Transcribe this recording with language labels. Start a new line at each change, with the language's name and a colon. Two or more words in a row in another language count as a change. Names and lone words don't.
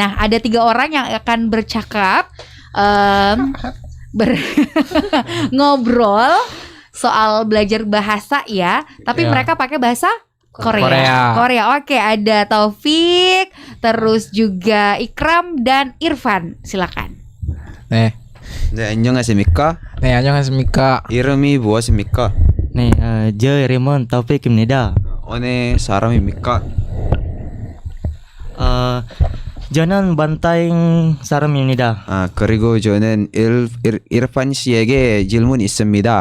Indonesian: Nah, ada 3 orang yang akan bercakap, ngobrol soal belajar bahasa ya. Tapi Ya. mereka pakai bahasa Korea. Oke, ada Taufik, terus juga Ikram dan Irfan. Silakan.
Korean: 네, 안녕하십니까? 안녕하십니까? 이름이 무엇입니까? 네, 저 이름은 타오픽입니다. 어느 사람입니까? 저는 반타잉 사람입니다. 그리고 저는 이르판 씨에게 질문 있습니다.